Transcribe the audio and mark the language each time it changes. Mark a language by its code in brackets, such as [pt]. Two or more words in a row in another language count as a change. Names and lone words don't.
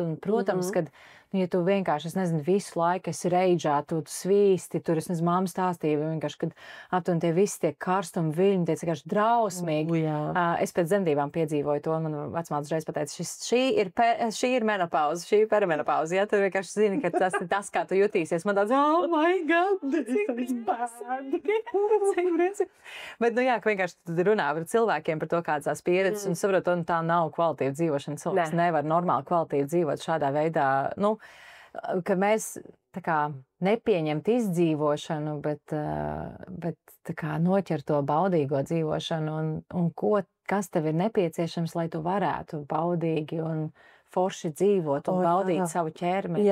[lv] Un, protams, kad, ja tu vienkārši, es nezinu, visu laiku esi reidžā, tu svīsti, tur, es nezinu, mamma stāstīja, vienkārši, kad aptuveni tie visi tie karstumi viļņi, tie vienkārši drausmīgi. Es pēc dzemdībām piedzīvoju to, man vecmāte uzreiz pateica, šī ir menopauze, šī ir perimenopauze, ja tu vienkārši zini, ka tas ir tas, kā tu jutīsies. Man tāds, [en] oh my God, [lv] cik bēd. Bet, jā, ka vienkārši tu runā par cilvēkiem, par to, kādas tās pieredzes, un saprot, un tā nav kvalitīva dzīvošana. Cilvēks nevar normāli kvalitīvi dzīvot šādā veidā, ka mēs tā kā nepieņemt izdzīvošanu, bet tā kā noķer to baudīgo dzīvošanu un kas tev ir nepieciešams, lai tu varētu baudīgi un forši dzīvot un baudīt savu ķermeni.